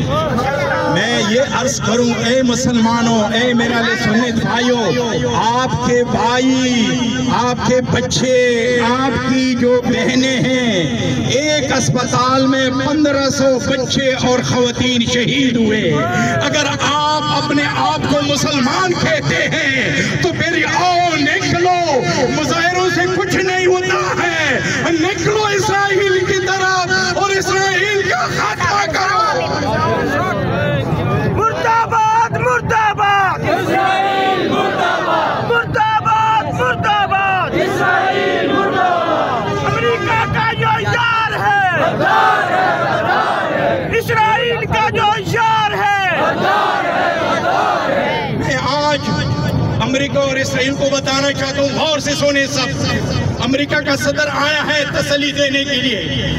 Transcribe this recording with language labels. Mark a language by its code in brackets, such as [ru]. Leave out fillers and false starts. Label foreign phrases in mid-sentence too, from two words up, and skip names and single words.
[ur] میں یہ عرض کروں اے مسلمانوں، اے میرے اہل سنت بھائیوں، آپ کے بھائی، آپ کے بچے، آپ کی جو بہنیں ہیں، ایک اسپتال میں 1500 بچے اور خواتین شہید ہوئے۔ اگر آپ اپنے آپ کو مسلمان کہتے ہیں تو پھر آؤ نکلو، مظاہروں سے کچھ نہیں ہوتا ہے، نکلو اسرائیل کی طرف اور اسرائیل کا خاتمہ کرو۔ مرداباد مرداباد اسرائیل، مرداباد مرداباد مرداباد اسرائیل، مرداباد۔ امریکہ کا جو یار ہے اسرائیل کا جو یار ہے۔ میں آج امریکہ اور اسرائیل کو بتانا چاہتا ہوں، غور سے سنیں سب۔ امریکہ کا صدر آیا ہے تسلی دینے کے لیے۔